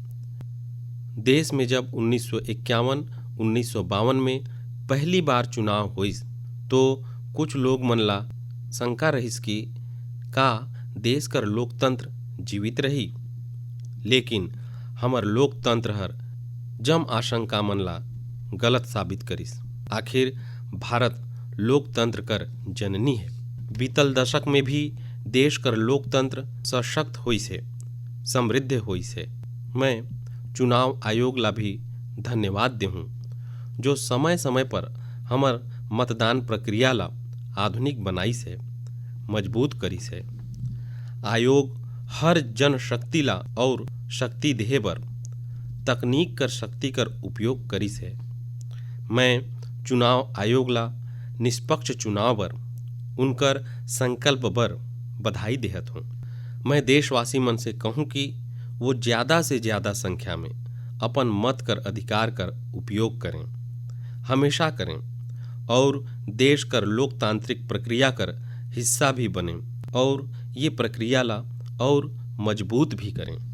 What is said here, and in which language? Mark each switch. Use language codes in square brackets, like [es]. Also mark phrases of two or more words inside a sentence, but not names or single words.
[sgj] देश में जब 1951-1952 में पहली बार चुनाव हुईस तो कुछ लोग मन ला शंका रहिस कि का देश कर लोकतंत्र जीवित रही, लेकिन हमर लोकतंत्र हर जम आशंका मन ला गलत साबित करिस। आखिर भारत लोकतंत्र कर जननी है। बीतल दशक में भी देश कर लोकतंत्र सशक्त हुई से, समृद्ध हुई से। मैं चुनाव आयोग ला भी धन्यवाद देहूँ जो समय समय पर हमर मतदान प्रक्रिया ला आधुनिक बनाई से, मजबूत करी से। आयोग हर जनशक्ति ला और शक्ति देहे बर तकनीक कर शक्ति कर उपयोग करी से। मैं चुनाव आयोग ला निष्पक्ष चुनाव बर उनकर संकल्प बर बधाई देहत हूँ। मैं देशवासी मन से कहूँ कि वो ज़्यादा से ज़्यादा संख्या में अपन मत कर अधिकार कर उपयोग करें, हमेशा करें और देश कर लोकतांत्रिक प्रक्रिया कर हिस्सा भी बने और ये प्रक्रिया ला और मजबूत भी करें।